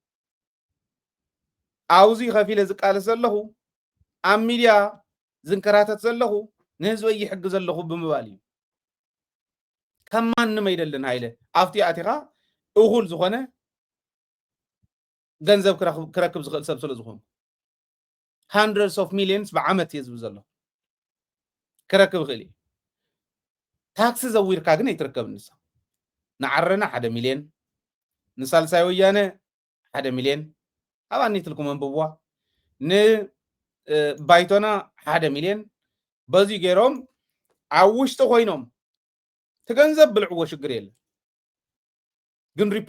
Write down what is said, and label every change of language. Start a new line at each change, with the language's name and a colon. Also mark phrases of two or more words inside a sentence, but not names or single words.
Tigrinya: ኣውዚ ከፊለ ዝቃለስ ዘለኹ ኣብ ሚድያ ዝንከራተት ዘለኹ ንህዝበይ ይሕጊ ዘለኹ ብምባል እዩ ከም ማንም ኣይደልን ሃይለ ኣብቲ ኣቲኻ እኹል ዝኾነ ገንዘብ ክረክብ ዝኽእል ሰብ ስለ ዝኾኑ
English: hundreds of millions
Tigrinya: ብዓመት እየ ዝብል ዘሎ ክረክብ ክእል ታክሲ ዘዊርካ ግን ኣይትርከብ ንሳ ንዓረና 1 ሚልዮን ንሳልሳይ ወያነ 1 ሚልዮን ኣባኒ ትልኩም አንብዋ ንባይቶና 1 ሚልዮን በዚ ገይሮም ኣብ ውሽጢ ኮይኖም ትገንዘብ ብልዕዎ ሽግር የለን ግን